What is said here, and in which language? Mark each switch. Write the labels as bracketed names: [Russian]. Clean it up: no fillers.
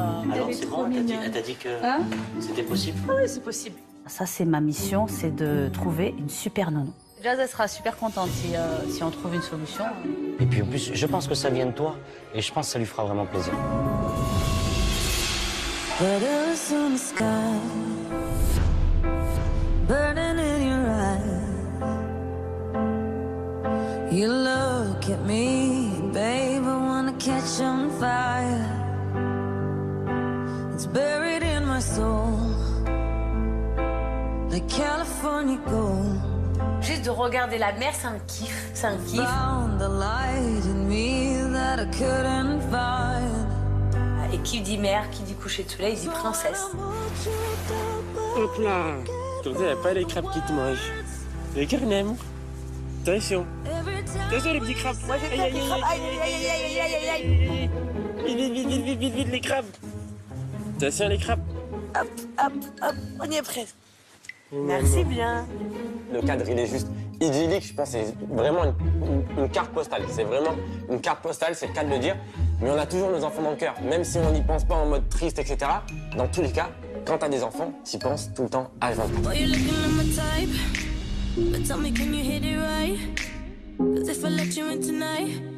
[French] Alors c'est bon, elle t'a dit que c'était possible? Oui, c'est possible. Ça, c'est ma mission, c'est de trouver une super nounou. Jazz, elle sera super contente si on trouve une solution. Et puis en plus, je pense que ça vient de toi. Et je pense que ça lui fera vraiment plaisir. [English] Letters on the sky, burning in your eyes. You look at me, babe, I wanna catch on fire. It's buried in my soul, like California gold. [French] Juste de regarder la mer, c'est un kiff. C'est un kiff. [English] Found the light in me that I couldn't find. [French] Et qui dit mer, qui dit coucher de soleil, dit princesse. Hop là. Comme ça, il n'y a pas les crabes qui te mangent. Les carnets. Attention. Attention les petits crabes. Moi j'ai fait des crabes. Aïe, aïe, aïe, aïe, aïe, aïe, aïe. Vite, vite, vite, vite, vite, vite, les crabes. Attention les crabes. Hop, hop, hop, on y est presque. Merci bien. Le cadre, il est juste idyllique. Je pense que c'est vraiment une carte postale. C'est vraiment une carte postale, c'est le cas de le dire. Mais on a toujours nos enfants dans le cœur. Même si on n'y pense pas en mode triste, etc. Dans tous les cas, quand t'as des enfants, t'y penses tout le temps à 24. [English] Boy, you're looking at my type, but tell me, can you hit it right? 'Cause if I let you in tonight,